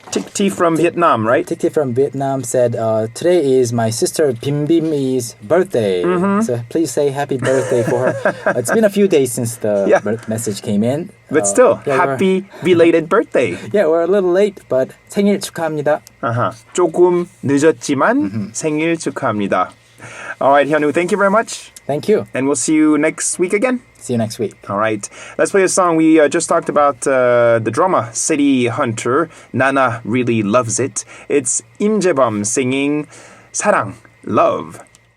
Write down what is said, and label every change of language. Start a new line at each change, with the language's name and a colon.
English: Tikti from Vietnam, right? Tikti from Vietnam said, today is my sister Bim Bim's birthday. So please say happy birthday for her. It's been a few days since the message came in. But still, happy belated birthday. Yeah, we're a little late, but
Korean: 생일 축하합니다. 조금 늦었지만 생일 축하합니다.
English: All right, Hyunwoo, thank you very much. Thank you. And we'll see you next week again. See you next week. All right. Let's play a song. We just talked about the drama City Hunter. Nana really loves it. It's Im Jae-bum singing 사랑, Love.